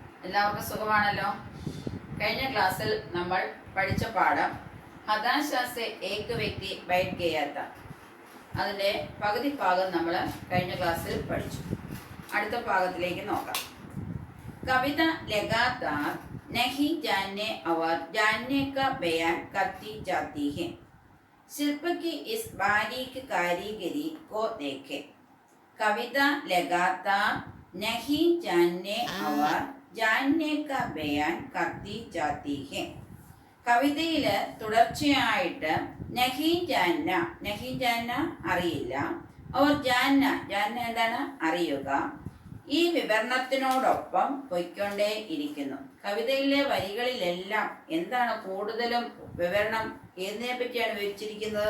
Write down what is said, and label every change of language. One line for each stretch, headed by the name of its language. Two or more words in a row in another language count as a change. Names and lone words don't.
Malayalam: എല്ലാവർക്കും സുഖമാണല്ലോ. കഴിഞ്ഞ ക്ലാസ്സിൽ നമ്മൾ പഠിച്ച പാഠം
Hindi: हताशा से एक व्यक्ति बैठ गया था.
Malayalam: അതിൻ്റെ പകുതി ഭാഗം നമ്മൾ കഴിഞ്ഞ ക്ലാസ്സിൽ പഠിച്ചു. അടുത്ത ഭാഗത്തിലേക്ക് നോക്കാം.
Hindi: कविता लगातार नहीं जानने और जानने का बयान करती जाती है. शिल्प की इस बारीक कारीगरी को देखें. कविता लगातार नहीं जानने और जानने का बयान करती जाती है.
Malayalam: കവിതയിൽ തുടർച്ചയായിട്ട്
Hindi: नहीं जानना
Malayalam: അറിയില്ല,
Hindi: और जानना
Malayalam: എന്താണ് അറിയുക, ഈ വിവരണത്തിനോടൊപ്പം പൊയ്ക്കൊണ്ടേ ഇരിക്കുന്നു. കവിതയിലെ വരികളിലെല്ലാം എന്താണ് കൂടുതലും വിവരണം ഏതിനെ പറ്റിയാണ് വിവരിച്ചിരിക്കുന്നത്?